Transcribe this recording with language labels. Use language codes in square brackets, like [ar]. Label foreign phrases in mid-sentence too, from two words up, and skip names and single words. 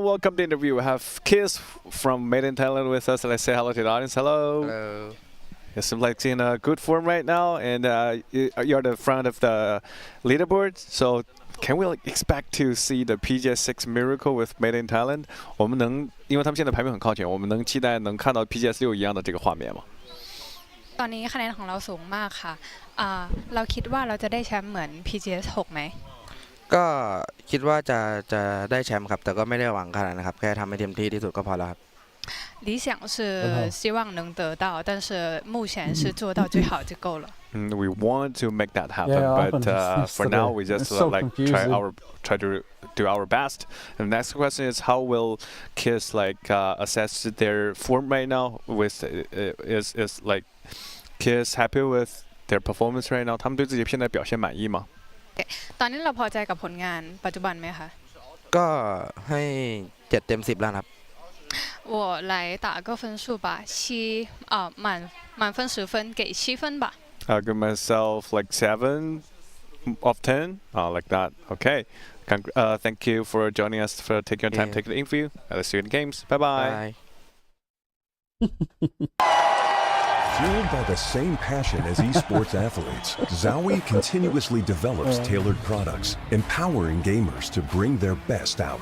[en] Welcome to the interview. We have Kiss from Made in Thailand with us. Let's say hello to the audience. Hello. Hello. You seem like in a good form right now, and you're the front of the leaderboard. So can we expect to see the PGS6 miracle with Made in Thailand? [zh] 我们能，因为他们现在排名很靠前，我们能期待能看到 PGS6 一样的这个画面吗？ [th] ตอนนี้คะแนนของเราสูงมากค่ะเราคิดว่าเราจะได้แชมป์เหมือน PGS 6 ไหม ก็คิดว่าจะได้แชมป์ครับแต่ก็ไม่ได้หวังขนาดนั้นครับแค่ทำให้เต็มที่ที่สุดก็พอแล้วครับ [zh] 理想是希望能得到，但是目前是做到最好就够了。 [en] We want to make that happen, Yeah, but for now we just so like confusing. try to do our best. And the next question is, how will Kiss like assess their form right now? With is like Kiss happy with their performance right now? [zh] 他们对自己现在表现满意吗？ [th] ตอนนี้เราพอใจกับผลงานปัจจุบันไหมคะ ก็ให้7 เต็ม 10แล้วครับ [zh] 我来打个分数吧，满分10分，给7分吧。 [en] I'll give myself like 7 of 10. Like that. Okay. Thank you for joining us, for taking your time, taking the interview. Let's see you in the games. Bye bye. Fueled by the same passion as esports athletes, Zowie continuously develops tailored products, empowering gamers to bring their best out.